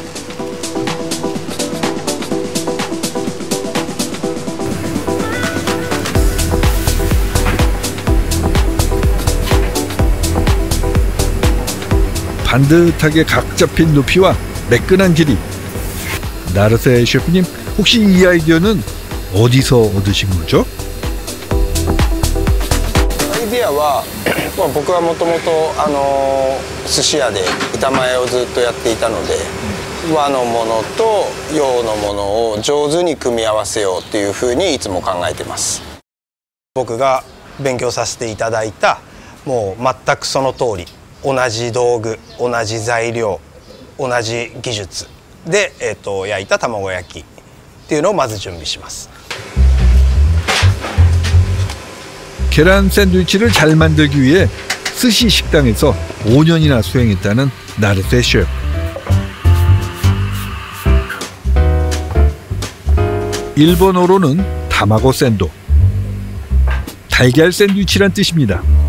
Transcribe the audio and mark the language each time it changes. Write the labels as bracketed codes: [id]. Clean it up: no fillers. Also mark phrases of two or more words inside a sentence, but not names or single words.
[ko] 반듯하게 각 잡힌 높이와 매끈한 길이. 나루세 셰프님, 혹시 이 아이디어는 어디서 얻으신 거죠? [ja] アイデアは僕はもともと寿司屋で板前をずっとやっていたので、和のものと洋のものを上手に組み合わせようっていうふうにいつも考えてます。僕が勉強させていただいたもう全くその通り同じ道具同じ材料同じ技術で、焼いた卵焼きっていうのをまず準備します。 [ko] 계란 샌드위치를 잘 만들기 위해 스시 식당에서 5년이나 수행했다는 나르세 셰프. 일본어로는 [ja] たまごサンド, [ko] 달걀 샌드위치란 뜻입니다.